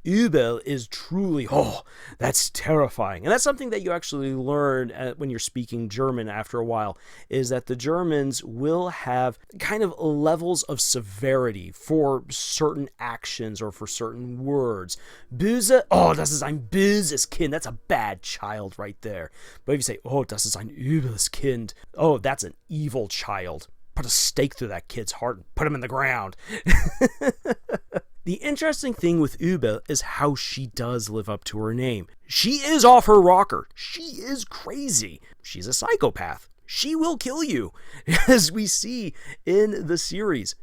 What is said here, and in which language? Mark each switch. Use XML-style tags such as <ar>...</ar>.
<en>Ubel is truly, that's terrifying. And that's something that you actually learn when you're speaking German after a while, is that the Germans will have kind of levels of severity for certain actions or for certain words.</en> <de>Böse, das ist ein böses Kind.</de> <en>That's a bad child right there. But if you say,</en> <de>das ist ein übles Kind,</de> <en>that's an evil child. Put a stake through that kid's heart and put him in the ground. The interesting thing with Ubel is how she does live up to her name. She is off her rocker. She is crazy. She's a psychopath. She will kill you, as we see in the series.</en>